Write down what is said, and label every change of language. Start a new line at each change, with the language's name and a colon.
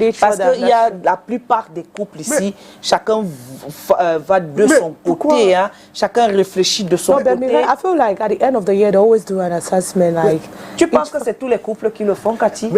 French: Parce qu'il y a la plupart des couples ici, chacun va de son côté, hein, chacun réfléchit de son côté.
English: I feel like at the end of the year they always do an assessment like.
French: Tu penses que c'est tous les couples qui le font, Cathy?